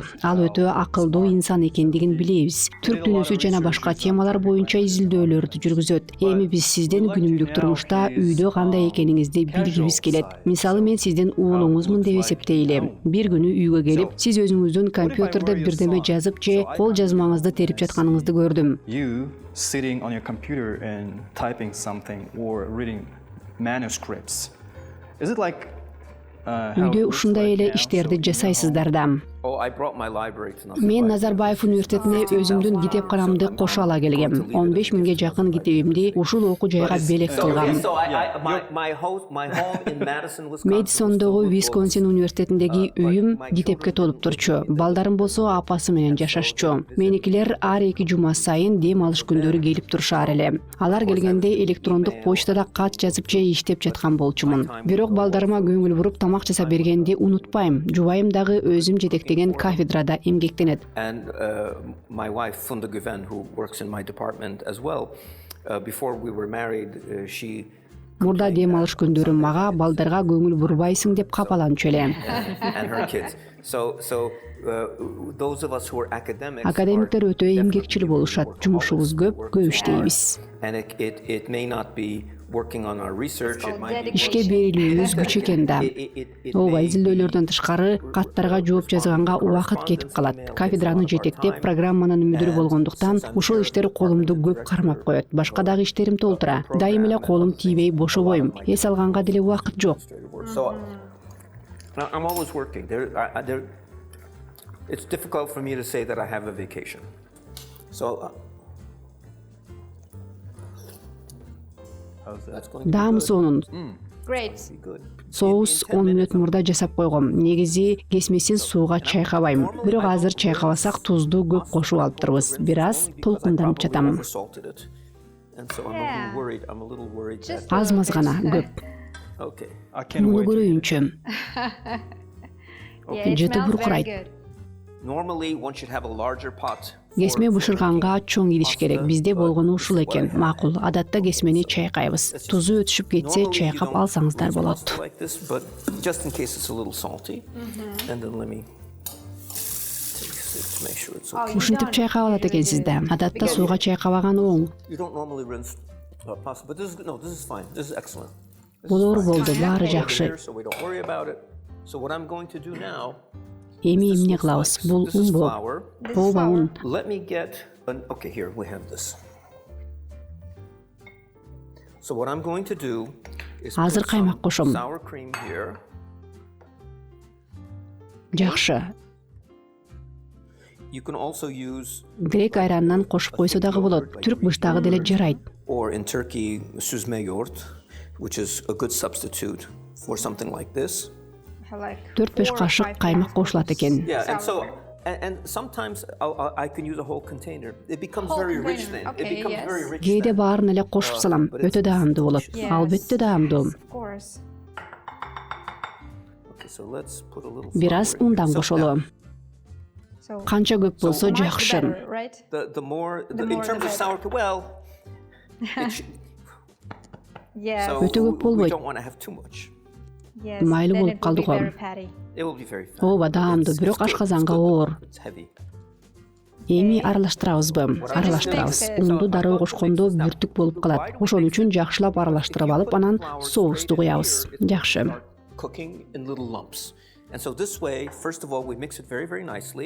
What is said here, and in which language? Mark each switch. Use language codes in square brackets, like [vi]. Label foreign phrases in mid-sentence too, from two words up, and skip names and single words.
[ky] Ал өтө акылдуу инсан экендигин билебиз. Түрк дүйнөсү жана башка темалар боюнча изилдөөлөрдү жүргүзөт. Эми биз сизден күнүмдүк турмушта үйдө кандай экениңизди билгибиз келет. Мисалы мен сиздин уулуңузмун деп эсептейли. Бир күнү үйгө келип, сиз өзүңүздүн компьютерде бирдеме жазып же кол жазмаңызды терип жатканыңызды көрдүм. [en] You sitting on your computer and typing something or reading manuscripts. Is it like [ky] Үйдө ушундай эле иштерди жасайсыздар да. [en] Oh, I brought my library to [ky] Мен Назарбаев Университетине өзүмдүн китепканамды кошо ала келгем. 15 миңге жакын китебимди ушул окуу жайга белек кылгам. Мэдисондогу Висконсин университетиндеги үйүм китепке толуп турчу. Балдарым болсо апасы менен жашашчу. Меникилер ар 2 жума сайын дем алыш күндөрү келип турушар эле. Алар келгенде электрондук почтада кат жазып же иштеп жаткан болчумун. Бирок балдарыма көңүл буруп тамак жасап бергенди унутпайм. Жубайым дагы өзүм жетектеген кафедрада эмгектенет. [en] And my wife Funda Guven, who works in my department as well, before we were married, she [ky] Мурда дем алыш күндөрүм мага балдарга көңүл бурбайсың деп капаланчу эле. [en] and her kids. So those of us who are academics, [ky] Академиктер өтө эмгекчил болушат. Жумушубуз көп иштейбиз. [en] and it may not be working on our research, it might be [ky] Ишке берилүүбүз күч экен да. Ооба, изилдөөлөрдөн тышкары каттарга жооп жазганга убакыт кетип калат. Кафедраны жетектеп, программанын мүдүрү болгондуктан ушул иштер колумду көп кармап коет. Башка дагы иштерим толтура. Дайым эле колум тийбей бошобойм. Эс алганга деле убакыт жок. [en] So I'm always working. It's difficult for me to say that I have a vacation. So that's going to [ky] Даам сонун. [en] Great. be good. [ky] Соус 10 мүнөт мурда жасап койгом. Негизи кесмесиз сууга чайкабайм. Бирок азыр чайкабасак тузду көп кошуп алыптырбыз. Бир аз толкунданып жатам. [en] Oversalted it. And so I'm a little worried that [ky] Аз-маз гана көп. [en] okay. I can't [ky] Муну [en] wait. [ky] көрөйүнчү. [en] Yeah, it [ky] Жети [en] smells very [ky] буркурайт. [en] good. Normally one should have a larger pot. [ky] Кесме бышырганга чоң идиш керек. Бизде болгону ушул экен. Макул. Адатта кесмени чайкайбыз. Тузу өтүшүп кетсе, чайкап алсаңыздар болот. [en] Like this, but just in case it's a little salty. And then let me taste it to make sure it's okay. [ky] Ушинтип чайкап алат экенсиз да. Адатта сууга чайкабаган оң. [en] You don't normally rinse pasta, but this is fine. This is excellent. [ky] Болор болду, баары [en] Over [ky] жакшы. [en] here, so we don't worry about it. So what I'm going to do now, [ky] Эми эмне кылабыз? Бул [en] this is [ky] ун болуп. [en] flour. [ky] Ооба, ун. [en] Let me get okay, here we have this. So what I'm going to do is put [ky] Азыр каймак [en] some [ky] кошом. [en] sour cream here. [ky] Жакшы. [en] You can also use, [ky] Грек айранынан кошуп койсо дагы болот. Түрк быштагы деле жарайт. [en] or in Turkey, [tr] süzme yoğurt, [en] which is a good substitute for something like this. Like 4-5 4 or [ky] кашык 5 каймак кошулат экен. [en] Yeah, and so Sour and sometimes I can use a whole container. It becomes Whole very rich container, then. It okay, becomes yes. very rich. [ky] Кээде [en] then. [ky] баарын эле кошуп салам. Өтө даамдуу болот. [en] Yes. [ky] Албетте даамдуу. [en] Of course. Okay, so let's put a little [ky] Бир аз [en] flour in here. [ky] ундан [en] So [ky] кошолу. [en] So [ky] Канча көп болсо [en] much [ky] жакшы. [en] better, right? the more, The in more terms the of sour cream, well, it should, Yes. so [ky] Өтө көп [en] we [ky] болбойт. [en] don't want to have too much. Yes. [ky] Майлуу [en] Then [ky] болуп [en] it will be [ky] калды го. [en] very fatty. It will be very fat. [ky] Ооба, даамдуу, [en] It's [ky] бирок [en] good, [ky] ашказанга [en] it's good, [ky] оор. [en] It's heavy. [ky] Эми аралаштырабызбы? Аралаштырабыз. Унду дароо кошкондо бүртүк болуп калат. Ошон үчүн жакшылап аралаштырып алып, анан соусту куябыз. Жакшы. [en] Start cooking in little lumps. And so this way, first of all, we mix it very, very nicely.